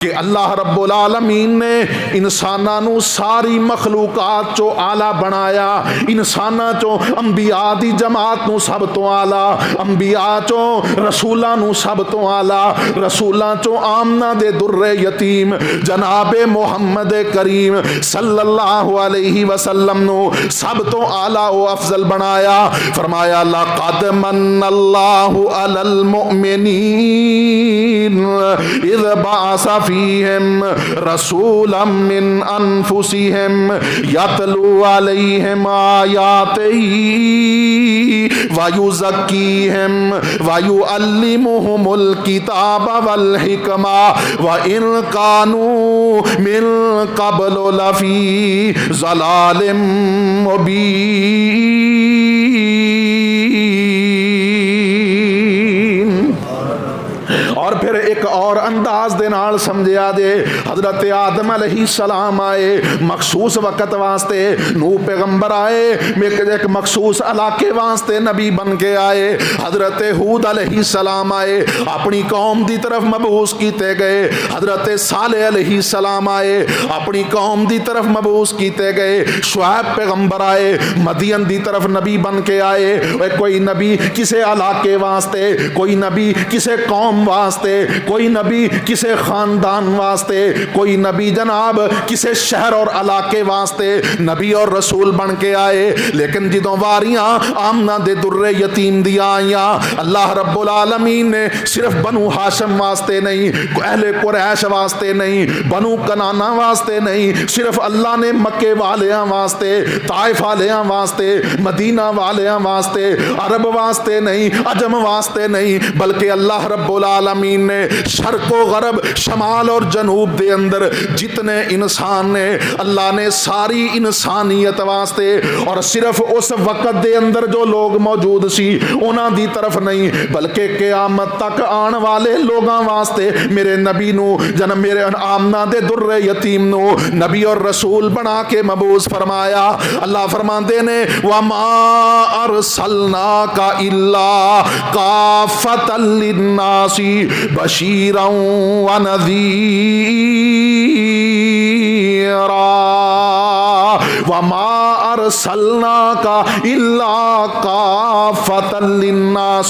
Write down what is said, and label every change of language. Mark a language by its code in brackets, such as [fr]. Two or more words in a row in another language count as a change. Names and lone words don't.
[pa] کہ اللہ رب العالمین نے انساناں نو ساری مخلوقات چو آلہ بنایا. انساناں چو انبیاء دی جماعت نو سب تو آلہ، انبیاء چو رسولاں نو سب تو آلہ، رسولاں چو آمنہ دے در یتیم جناب محمد کریم صلی اللہ علیہ وسلم نو سب تو آلہ و افضل بنایا. [ar] فرمایا لقد من اللہ علی المؤمنین اذ بعث فیہم رسولا من انفسہم یتلو علیہم آیاتہ ویزکیہم ویعلمہم الکتاب والحکمہ وإن کانوا من قبل لفی ضلال مبین. [pa] اور پھر ایک اور انداز دے نال سمجھیا دے حضرت آدم علیہ السلام آئے مخصوص وقت واسطے، نوح پیغمبر آئے ایک مخصوص علاقے واسطے نبی بن کے آئے، حضرت ہود علیہ السلام آئے اپنی قوم دی طرف مبعوث کیتے گئے، حضرت صالح علیہ السلام آئے اپنی قوم دی طرف مبعوث کیتے گئے، شعیب پیغمبر آئے مدین دی طرف نبی بن کے آئے. کوئی نبی کسے علاقے واسطے، کوئی نبی کسے قوم واسطے، کوئی نبی کسے خاندان واسطے، کوئی نبی جناب کسے شہر اور علاقے واسطے نبی اور رسول بن کے آئے. لیکن جدوں واریاں آمنہ دے در یتیم دی آئیاں اللہ رب العالمین نے صرف بنو ہاشم واسطے نہیں، اہل قریش واسطے نہیں، بنو کنانہ واسطے نہیں، صرف اللہ نے مکے والیاں واسطے، طائف والیاں واسطے، مدینہ والیاں واسطے، عرب واسطے نہیں، عجم واسطے نہیں، بلکہ اللہ رب العالمین نے شرق و غرب شمال اور جنوب دے اندر جتنے انسان نے اللہ نے ساری انسانیت واسطے اور صرف اس وقت دے اندر جو لوگ موجود سی انہاں دی طرف نہیں بلکہ قیامت تک آن والے لوگاں واسطے میرے نبی نو جنم میرے آمنہ دے در یتیم نو نبی اور رسول بنا کے مبعوث فرمایا. اللہ فرماندے نے [ar] وَمَا أَرْسَلْنَاكَ إِلَّا كَافَّةً لِلنَّاسِ بشیرا ونذیرا وما ارسلناک الا کافۃ للناس.